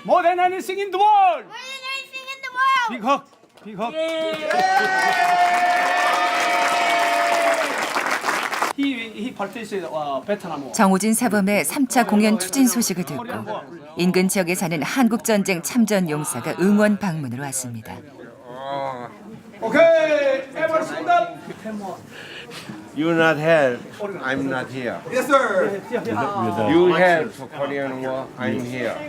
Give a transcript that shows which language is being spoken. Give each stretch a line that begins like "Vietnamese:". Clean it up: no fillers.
English: More than anything in the world. More than anything in the world. Big hug. Big hug. He participated 베트남.
Korean: 정호진 사범의 3차 공연 추진 소식을 듣고 인근 지역에 사는 한국전쟁 참전 용사가 응원 방문으로 왔습니다.
English: 오케이. Everyone stand up. You not help, I'm not here. Yes, sir. You help for Korean War, I'm here.